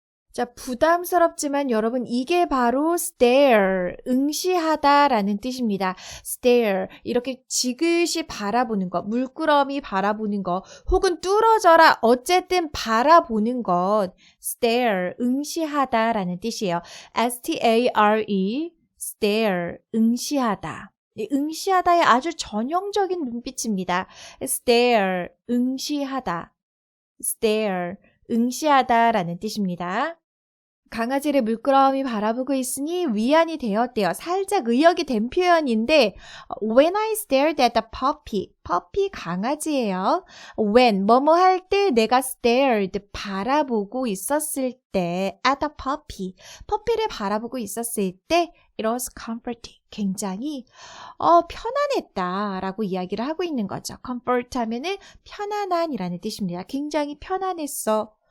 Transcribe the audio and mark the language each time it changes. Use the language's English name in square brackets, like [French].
[Korean] 자, 부담스럽지만 여러분 이게 바로 stare, 응시하다라는 뜻입니다. stare, 이렇게 지그시 바라보는 것, 물끄러미 바라보는 것, 혹은 뚫어져라, 어쨌든 바라보는 것, stare, 응시하다라는 뜻이에요. S-T-A-R-E, stare, 응시하다. 응시하다의 아주 전형적인 눈빛입니다. stare, 응시하다. stare, 응시하다라는 뜻입니다. 강아지를 물끄러미 바라보고 있으니 위안이 되었대요. 살짝 의역이 된 표현인데 [English] When I stared at the puppy, puppy [Korean] 강아지예요. When, 뭐뭐 할 때 내가 stared, 바라보고 있었을 때 at the puppy, 퍼피를 바라보고 있었을 때 [English] it was comforting, [Korean] 굉장히 편안했다 라고 이야기를 하고 있는 거죠. comfort 하면은 편안한이라는 뜻입니다. 굉장히 편안했어.